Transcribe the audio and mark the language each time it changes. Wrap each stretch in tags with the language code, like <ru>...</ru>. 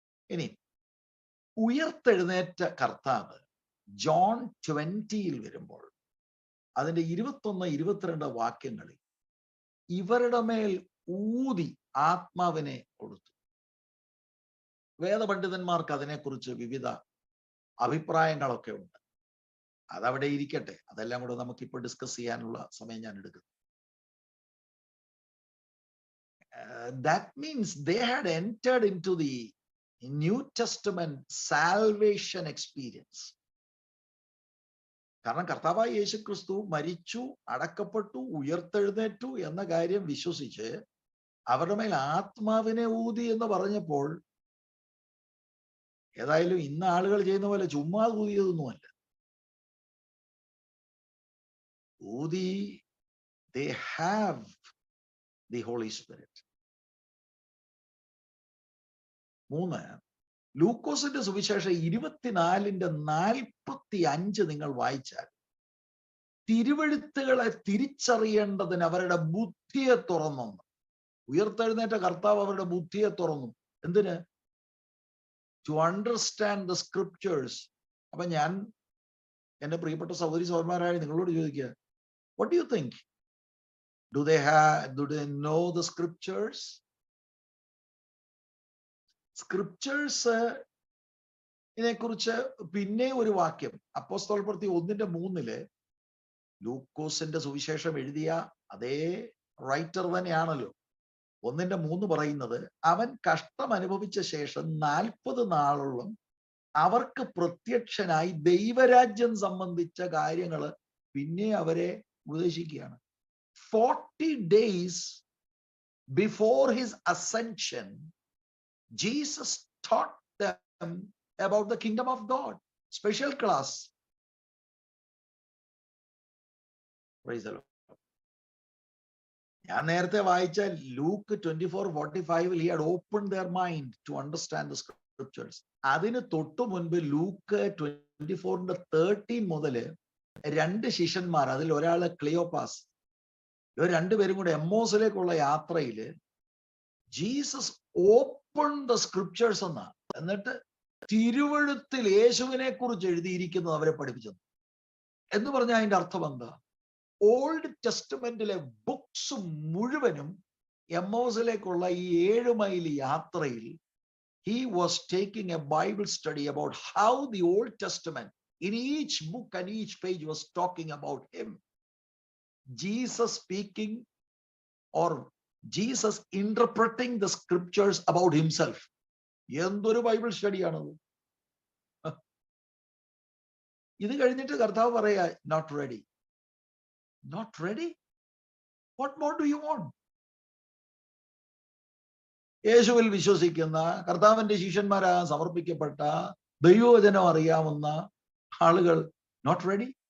<ml>ഇനി ഉയർത്തെഴുന്നേറ്റ കർത്താവ് ജോൺ 20 വരുമ്പോൾ അതിന്റെ 21, 22 വാക്യങ്ങളിൽ ഇവരുടെ മേൽ ഊതി ആത്മാവിനെ കൊടുത്തു. വേദപണ്ഡിതന്മാർക്ക് അതിനെക്കുറിച്ച് വിവിധ അഭിപ്രായങ്ങളൊക്കെ ഉണ്ട്. അതവിടെ ഇരിക്കട്ടെ, അതെല്ലാം കൂടെ നമുക്കിപ്പോൾ ഡിസ്കസ് ചെയ്യാനുള്ള സമയം ഞാൻ എടുക്കുന്നു.</ml> <en>That means they had entered into the New Testament salvation experience.</en> <ml>കാരണം കർത്താവായ യേശു ക്രിസ്തു മരിച്ചു, അടക്കപ്പെട്ടു, ഉയർത്തെഴുന്നേറ്റു എന്ന കാര്യം വിശ്വസിച്ച് അവരുടെ മേൽ ആത്മാവിനെ ഊതി എന്ന് പറഞ്ഞപ്പോൾ, ഏതായാലും ഇന്ന് ആളുകൾ ചെയ്യുന്ന പോലെ ചുമ്മാ ഊതിയതൊന്നുമല്ല. ഊതി,</ml> <en>they have the Holy Spirit.</en> <ml>3, ലൂക്കോസിന്റെ സുവിശേഷം 24:45 നിങ്ങൾ വായിച്ചാൽ, തിരുവെഴുത്തുകളെ തിരിച്ചറിയേണ്ടതിന് അവരുടെ ബുദ്ധിയെ തുറന്നു. ഉയർത്തെഴുന്നേറ്റ കർത്താവ് അവരുടെ ബുദ്ധിയെ തുറന്നു. എന്തിന്?</ml> <en>To understand the scriptures.</en> <ml>അപ്പൊ ഞാൻ എന്റെ പ്രിയപ്പെട്ട സഹോദരി സഹോദരന്മാരായ നിങ്ങളോട് ചോദിക്കുക,</ml> <en>what do you think? Do they know the scriptures?</en> <ml>സ്ക്രിപ്റ്റേഴ്സിനെ കുറിച്ച് പിന്നെ ഒരു വാക്യം അപ്പോസ്തലപ്രവൃത്തി 1:3 ലൂക്കോസിന്റെ സുവിശേഷം എഴുതിയ അതേ റൈറ്റർ തന്നെയാണല്ലോ. 1:3 പറയുന്നത്, അവൻ കഷ്ടം അനുഭവിച്ച ശേഷം 40 നാളോളം അവർക്ക് പ്രത്യക്ഷനായി ദൈവരാജ്യം സംബന്ധിച്ച കാര്യങ്ങൾ പിന്നെ അവരെ ഉപദേശിക്കുകയാണ്.</ml> <en>40 days before his ascension, Jesus taught them about the kingdom of God. Special class. Praise the Lord.</en> <ml>ഞാൻ നേരത്തെ വായിച്ച Luke</ml> <en>24:45 he had opened their mind to understand the scriptures.</en> <ml>അതിന് തൊട്ടു മുൻപ് ലൂക്ക് 24:13 മുതൽ 2 ശിഷ്യന്മാർ, അതിൽ ഒരാള് ക്ലിയോപ്പാസ്, ഇവർ രണ്ടുപേരും കൂടെ എമ്മോസിലേക്കുള്ള യാത്രയിൽ</ml> <en>Jesus open the scriptures</en> <ml>എന്നാ, എന്നിട്ട് തിരുവെഴുത്തിൽ യേശുവിനെ കുറിച്ച് എഴുതിയിരിക്കുന്നത് അവരെ പഠിപ്പിച്ചത്. എന്ന് പറഞ്ഞാൽ അതിന്റെ അർത്ഥം എന്താ? ഓൾഡ് ടെസ്റ്റ്മെന്റിലെ ബുക്സ് മുഴുവനും എമ്മോസിലേക്കുള്ള ഈ 7 മൈൽ യാത്രയിൽ</ml> <en>he was taking a Bible study about how the Old Testament in each book and each page was talking about him. Jesus speaking or Jesus interpreting the scriptures about himself.</en> <ml>എന്തൊരു Bible സ്റ്റഡിയാണത്! ഇത് കഴിഞ്ഞിട്ട് കർത്താവ് പറയാ,</ml> <en>not ready. Not ready? What more do you want?</en> <ml>യേശുവിൽ വിശ്വസിക്കുന്ന, കർത്താവിന്റെ ശിഷ്യന്മാരാകാൻ സമർപ്പിക്കപ്പെട്ട, ദൈവവചനം അറിയാവുന്ന ആളുകൾ</ml> <en>Not ready.</en>